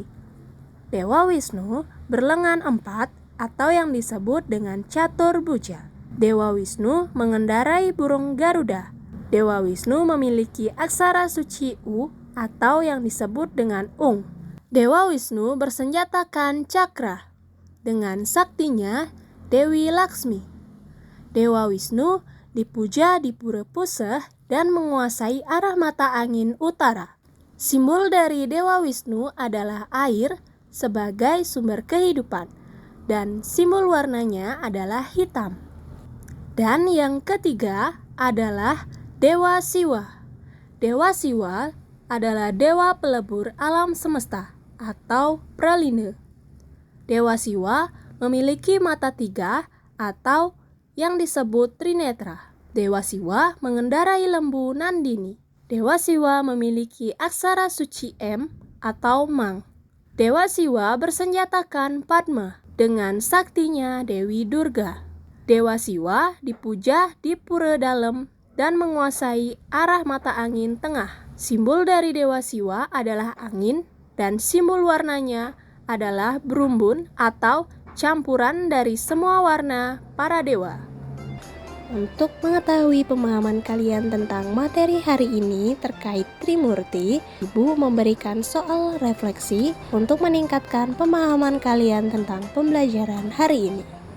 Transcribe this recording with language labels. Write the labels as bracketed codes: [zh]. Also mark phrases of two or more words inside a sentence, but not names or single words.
[id] Dewa Wisnu berlengan 4 atau yang disebut dengan Catur Bhuja. Dewa Wisnu mengendarai burung Garuda. Dewa Wisnu memiliki aksara suci U atau yang disebut dengan Ung. Dewa Wisnu bersenjatakan cakra. Dengan saktinya Dewi Laksmi. Dewa Wisnu dipuja di Pura Puseh dan menguasai arah mata angin utara. Simbol dari Dewa Wisnu adalah air sebagai sumber kehidupan dan simbol warnanya adalah hitam. Dan yang ketiga adalah Dewa Siwa. Dewa Siwa adalah dewa pelebur alam semesta atau Praline. Dewa Siwa memiliki mata 3 atau yang disebut Trinetra. Dewa Siwa mengendarai lembu Nandini. Dewa Siwa memiliki aksara suci M atau Mang. Dewa Siwa bersenjatakan Padma dengan saktinya Dewi Durga. Dewa Siwa dipuja di Pura Dalam dan menguasai arah mata angin tengah. Simbol dari Dewa Siwa adalah angin dan simbol warnanya adalah berumbun atau campuran dari semua warna para dewa. Untuk mengetahui pemahaman kalian tentang materi hari ini terkait Trimurti, Ibu memberikan soal refleksi untuk meningkatkan pemahaman kalian tentang pembelajaran hari ini.